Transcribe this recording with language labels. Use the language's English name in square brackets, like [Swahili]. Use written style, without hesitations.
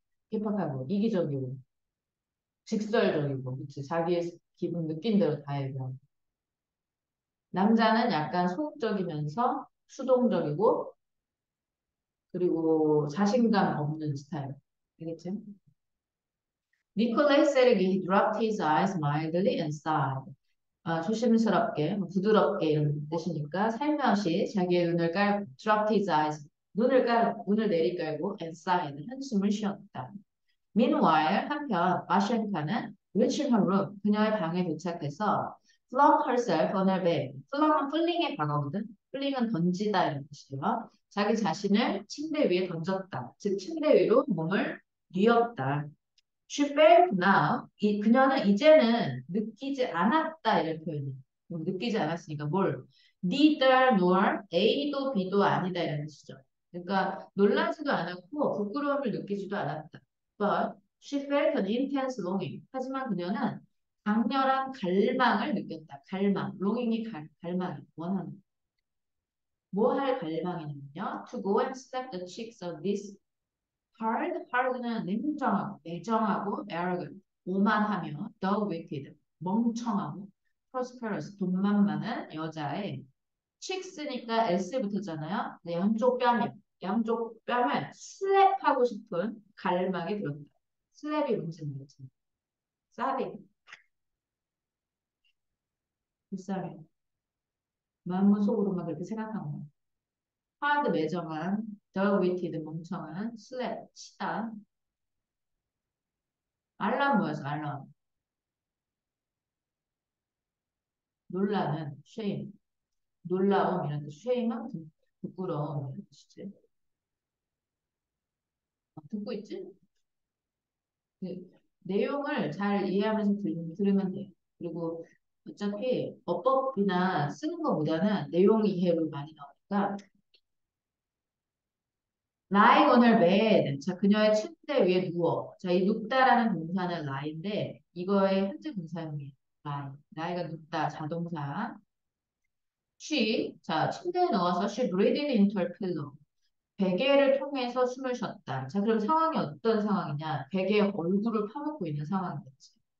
[Korean] 힙합하고 이기적이고 직설적이고 그치? 자기의 기분 느낀 대로 다 얘기하고. 남자는 약간 소극적이면서 수동적이고 그리고 자신감 없는 스타일. 알겠지? [English] 니콜라이 세르기 dropped his eyes mildly and sighed. [Korean] 조심스럽게, 부드럽게 이런 뜻이니까 살며시 자기의 눈을 깔고 [English] dropped his eyes [Korean] 눈을 내리깔고 [English] and sighed [Korean] 한숨을 쉬었다. [English] Meanwhile, [Korean] 한편 마셴카는 [English] reaching her room, [Korean] 그녀의 방에 도착해서 [English] flung herself on her bed. [Korean] flung은 fling의 과거거든. fling은 던지다 이런 뜻이에요. 자기 자신을 침대 위에 던졌다. 즉 침대 위로 몸을 뉘었다. [English] She felt now. [Korean] 그녀는 이제는 느끼지 않았다 이런 표현이. 느끼지 않았으니까 뭘? Neither nor A도 B도 아니다 이런 뜻이죠. 그러니까 놀라지도 않았고 부끄러움을 느끼지도 않았다. [English] But she felt an intense longing. [Korean] 하지만 그녀는 강렬한 갈망을 느꼈다. 갈망. longing이 갈망이 원하는. 뭐 할 갈망이냐면요. [English] To go and slap the cheeks of this hard는 [Korean] 냉정하고, 매정하고, [English] arrogant, [Korean] 오만하며, [English] the wicked, [Korean] 멍청하고, [English] prosperous, [Korean] 돈만 많은 여자의 [English] cheeks니까 s 붙었잖아요. [Korean] 네, 양쪽 뺨을 슬랩하고 싶은 갈망이 들었다. 슬랩이 뭔지 모르겠지만, 싸비, 불쌍해. 마음 속으로만 그렇게 생각한 거야. hard, 매정한, the wicked, 멍청한, 슬랩, 치다. 알람 뭐였어, 알람. 놀라는, shame. 놀라움 이런 뜻, 쉐임은 부끄러움 이런 뜻이지. 듣고 있지? 그 내용을 잘 이해하면서 들으면 돼. 그리고 어차피 어법이나 쓰는 것보다는 내용 이해로 많이 나오니까 [English] lying on her bed. [Korean] 자, 그녀의 침대 위에 누워. 자, 이 눕다라는 동사는 lie인데 이거의 현재 분사형이에요. lie. lie가 눕다, 자동사. 자, 침대에 누워서 [English] she breathed into her pillow. [Korean] 베개를 통해서 숨을 쉬었다. 자, 그럼 상황이 어떤 상황이냐? 베개에 얼굴을 파묻고 있는 상황이겠지.